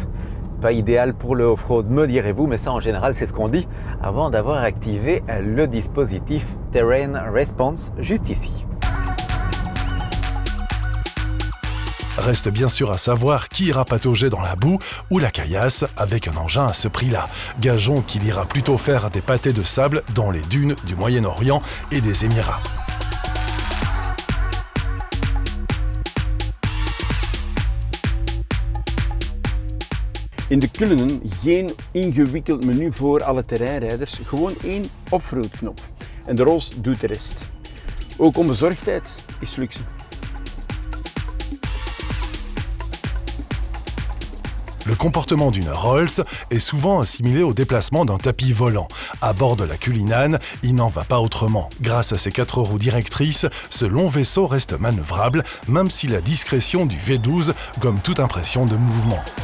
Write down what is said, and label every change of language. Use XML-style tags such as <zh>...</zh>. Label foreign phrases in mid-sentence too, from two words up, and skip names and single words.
<fr>Pas idéal pour le off-road, me direz-vous, mais ça en général c'est ce qu'on dit avant d'avoir activé le dispositif Terrain Response juste ici. Reste bien sûr à savoir qui ira patauger dans la boue ou la caillasse avec un engin à ce prix-là. Gageons qu'il ira plutôt faire des pâtés de sable dans les dunes du Moyen-Orient et des Émirats.</fr> <nl>In de Cullinan geen ingewikkeld menu voor alle terreinrijders, gewoon één offroad knop. En de Rolls doet de rest. Ook onbezorgdheid is luxe.</nl> <fr>Le comportement d'une Rolls est souvent assimilé au déplacement d'un tapis volant. À bord de la Cullinan, il n'en va pas autrement. Grâce à ses 4 roues directrices, ce long vaisseau reste manœuvrable, même si la discrétion du V12 gomme toute impression de mouvement.</fr>